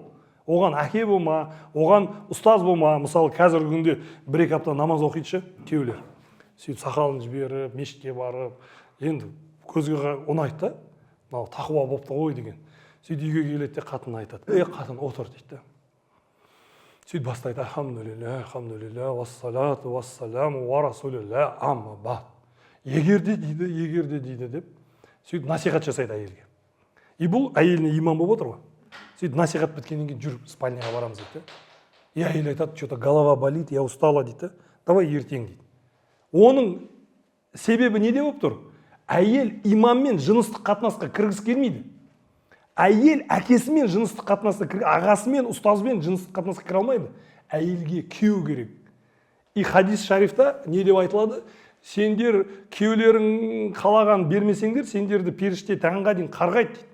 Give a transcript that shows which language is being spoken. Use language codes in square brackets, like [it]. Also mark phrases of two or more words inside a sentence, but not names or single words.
[kk] Оған әке болма, оған ұстаз болма. Мысалы, қазіргі күнде бір-екі апта намаз оқитшы күйеулер. Сөйтіп сақалын жіберіп, мешітке барып, енді көзге ұнайды да, мынау тақуа болыпты ғой деген. Сөйтіп үйге келеді де қатын айтады. Қатын отыр дейді. Сөйтіп бастайды. [ar] الحمد لله, والصلاة والسلام و رسول الله أما بعد. [kk] Егерде дейді деп. Сөйтіп насихат жасайды әйелге. И бұл әйеліне иман болып отыр ғой. Сөйтіп насихат біткеннен кейін жүріп спальняға барамыз дейді. И әйел айтады, [ru] что-то голова болит, я устала дейді. [kk] Давай ертең дейді. Оның себебі неде болып тұр? Әйел иманмен жыныстық қатынасқа кіргісі келмейді. Әйел әкесімен жыныстық қатынасқа кіргісі, ағасымен, ұстазымен жыныстық қатынасқа кіре алмайды. Әйелге күйеу керек. И хадис шарифта не деп айтылады? Сендер күйеулерің қалаған бермесеңдер, сендерді періште таңға дейін қарғайды дейді.